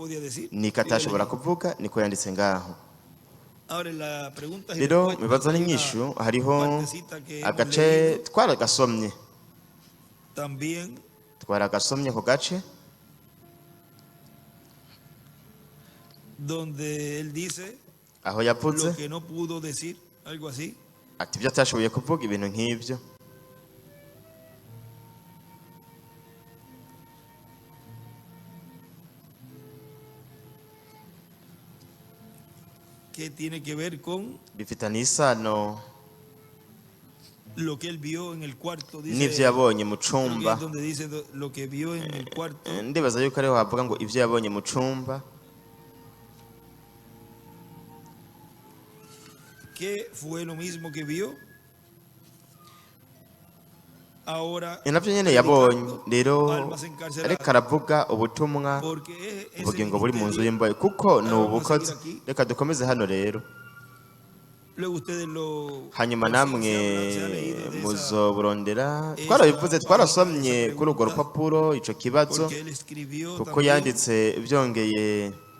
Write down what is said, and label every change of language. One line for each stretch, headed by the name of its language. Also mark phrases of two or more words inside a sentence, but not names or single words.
Rundi: niko yanditse ngaho rero mibazo n'inyishu hariho agace twaragasomye ku gace aho yavuze ati ibyo atashoboye kuvuga ibintu nk'ibyo
Spanish: que tiene que ver con
Rundi: bifitanye isano
Spanish: lo que él vio en el cuarto, dice,
Rundi: n'ivyo yabonye mu cumba
Spanish: donde dice lo que vio en el cuarto,
Rundi: ndibaza yuko ariho havuga ngo ivyo yabonye mu cumba
Spanish: que fue lo mismo que vio ahora
Rundi: navyo nyene yabonye rero ariko aravuga ubutumwa ubugingo buri mu nzu y'imbohe kuko ni ubukozi reka dukomeze hano rero hanyuma namwe muzoburondera twarabivuze twarasomye kuri urwo rupapuro ico kibazo kuko yanditse byongeye